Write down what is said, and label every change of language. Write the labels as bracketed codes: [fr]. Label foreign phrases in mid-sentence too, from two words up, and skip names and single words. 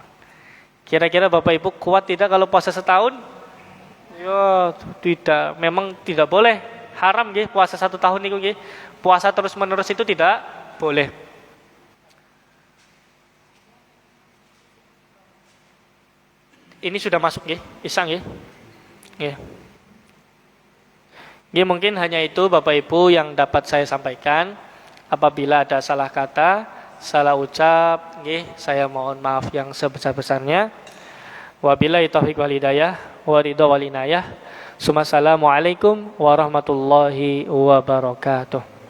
[id] Kira-kira Bapak Ibu kuat tidak kalau puasa setahun? Ya tidak, memang tidak boleh, haram nggih puasa 1 tahun itu nggih. Puasa terus menerus itu tidak boleh. Ini sudah masuk nggih, Isya nggih. Nggih. Nggih, mungkin hanya itu Bapak Ibu yang dapat saya sampaikan. Apabila ada salah kata, salah ucap, nggih, saya mohon maaf yang sebesar-besarnya. [ar] وبالله التوفيق والهداية ورضا والعناية. السلام عليكم ورحمة الله وبركاته.